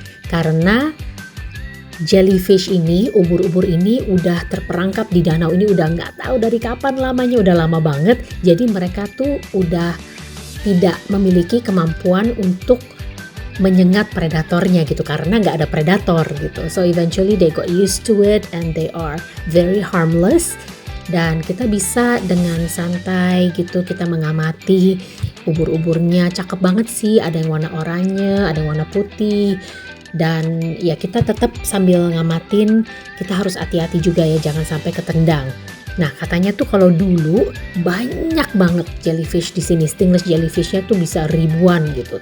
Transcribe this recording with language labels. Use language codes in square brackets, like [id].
[id] Karena jellyfish ini, ubur-ubur ini udah terperangkap di danau ini udah nggak tahu dari kapan lamanya, udah lama banget. Jadi mereka tuh udah tidak memiliki kemampuan untuk menyengat predatornya gitu, karena nggak ada predator gitu. [en] So eventually they got used to it and they are very harmless. [id] Dan kita bisa dengan santai gitu kita mengamati ubur-uburnya. Cakep banget sih, ada yang warna oranye, ada yang warna putih. Dan ya kita tetap sambil ngamatin, kita harus hati-hati juga ya, jangan sampai ketendang. Nah, katanya tuh kalau dulu banyak banget jellyfish di sini, stingless jellyfishnya tuh bisa ribuan gitu.